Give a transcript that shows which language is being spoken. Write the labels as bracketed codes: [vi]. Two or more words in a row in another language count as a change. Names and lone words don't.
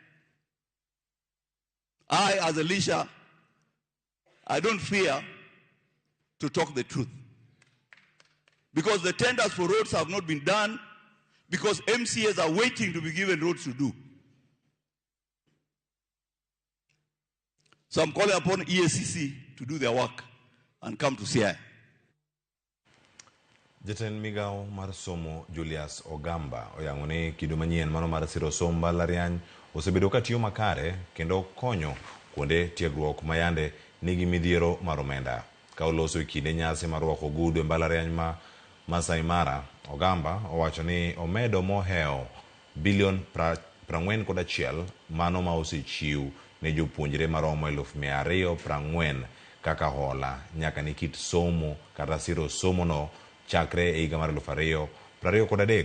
[en] I, as Elisha, I don't fear to talk the truth. Because the tenders for roads have not been done because MCAs are waiting to be given roads to do. So I'm calling upon EACC to do their work and come to Siaya. [luo] Jatend migao mar somo Julius Ogamba oyango ni kido manyien mano mar siro somo mbalariany osebedo katiyo makare kendo konyo kuonde tiegruok mayande nigi midhiero mar omenda. Ka oloso e kinde nyasi mar rwako ogudu e mbalariany ma Masai Mara, Ogamba owacho ni omedo moheo bilion 41 mano ma osechiw ne jopuonjre maromo 240 kaka hola nyaka ni kit somo kata siro somo no chakre e higa mar 2023.